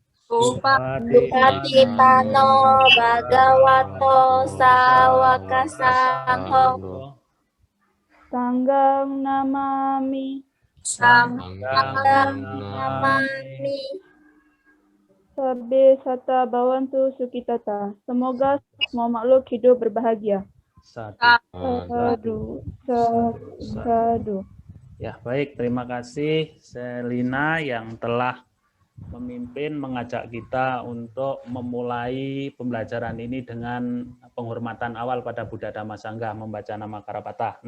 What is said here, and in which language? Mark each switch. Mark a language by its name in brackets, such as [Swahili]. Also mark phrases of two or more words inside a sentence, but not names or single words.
[Pali] Supatipano Bhagavato Sawaka Sangho. Sanghang namami. Sanghang namami. Sabbe sata bhavantu sukhitata. [Indonesian] Semoga semua makhluk hidup berbahagia. [Pali] Sadu, sadu. [Indonesian] Ya, baik. Terima kasih Selina yang telah memimpin, mengajak kita untuk memulai pembelajaran ini dengan penghormatan awal pada Buddha Dhamma Sangha, membaca nama Karapata.